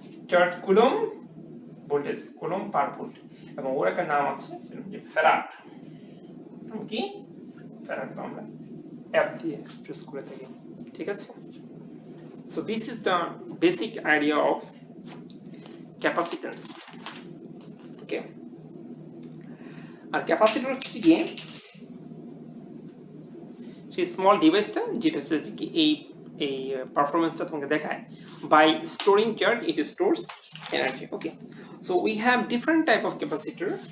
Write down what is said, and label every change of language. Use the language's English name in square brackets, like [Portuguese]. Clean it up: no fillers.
[Bangla] Charge coulomb, voltage coulomb পার volt, এবং ওর একটা নাম আছে যে ফ্যারাড। কি ফ্যারাড আমরা F দিয়ে এক্সপ্রেস করে থাকি, ঠিক আছে? [English] So this is the basic idea of capacitance. [Bangla] Okay, আর capacitor হচ্ছে কি সেই স্মল ডিভাইসটা যেটা হচ্ছে কি এই পারফরম্যান্সটা তোমাকে দেখায়। [English] By storing charge it stores energy. Okay, so we have different type of capacitor.